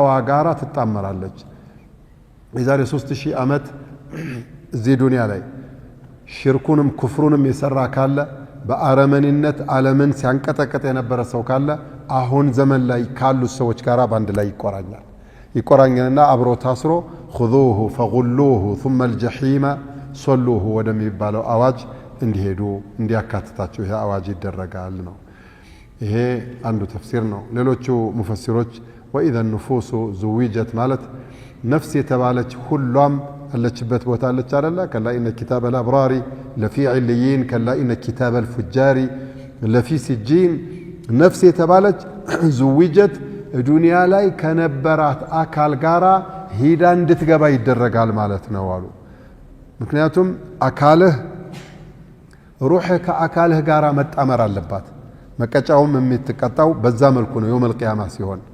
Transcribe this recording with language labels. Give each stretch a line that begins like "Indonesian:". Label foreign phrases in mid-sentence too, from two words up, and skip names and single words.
Amharic: ጋራ ትጣመራለች። የዛሬ 3000 ዓመት እዚህ ዱንያ ላይ ሽርኩንም ኩፍሩንም የሰራ ካለ በአረመኒነት ዓለምን ሲያንቀጠቀጥ የነበረ ሰው ካለ አሁን ዘመን ላይ ካሉ ሰዎች ጋር ባንድ ላይ ይቆራኛልና አብሮ ታስሮ
Arabic: خذوه فغلوه ثم الجحيم صلوه
Amharic: ወደሚባለው አዋጅ እንዲሄዱ እንዲያካትታቸው ይሄ አዋጅ ይደረጋል ነው። ይሄ አንዱ ተፍሲር ነው። ሌሎቹ ሙፈሲሮች
Arabic: وإذا النفوس زوجت
Amharic: ማለት ነፍስ የተባለች ሁሉም አለችበት ቦታ አለች አይደለ?
Arabic: كلا إن كتاب الأبرار لفي عليين كلا إن كتاب الفجار لفي سجين
Amharic: ነፍስ የተባለች زوجت ዱንያ ላይ ከነበራት አካል ጋራ ሂዳ እንድትገባ ይደረጋል ማለት ነው አሉ። ምክንያቱም አካልህ ሩህ ከአካልህ ጋራ መጣመር አለባት። መቀጫውም የምትቀጣው በዛ መልኩ ነው
Arabic: يوم القيامة
Amharic: ሲሆን